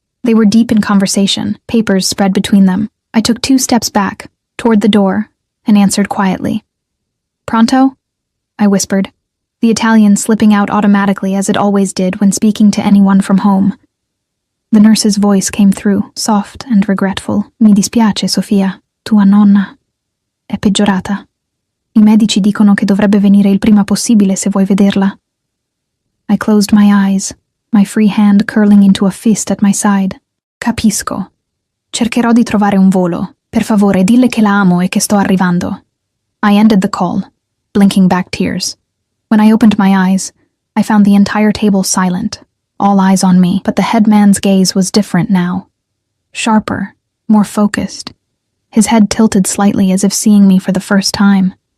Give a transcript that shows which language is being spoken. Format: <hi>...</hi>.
<en>They were deep in conversation, papers spread between them. I took 2 steps back, toward the door, and answered quietly. "Pronto?" I whispered, the Italian slipping out automatically as it always did when speaking to anyone from home. The nurse's voice came through, soft and regretful.</en> <it>"Mi dispiace, Sofia. Tua nonna è peggiorata. I medici dicono che dovrebbe venire il prima possibile se vuoi vederla."</it> <en>I closed my eyes, my free hand curling into a fist at my side.</en> <it>"Capisco. Cercherò di trovare un volo. Per favore, dille che la amo e che sto arrivando."</it> <en>I ended the call, blinking back tears. When I opened my eyes, I found the entire table silent, all eyes on me, but the headman's gaze was different now. Sharper, more focused. His head tilted slightly as if seeing me for the first time.</en>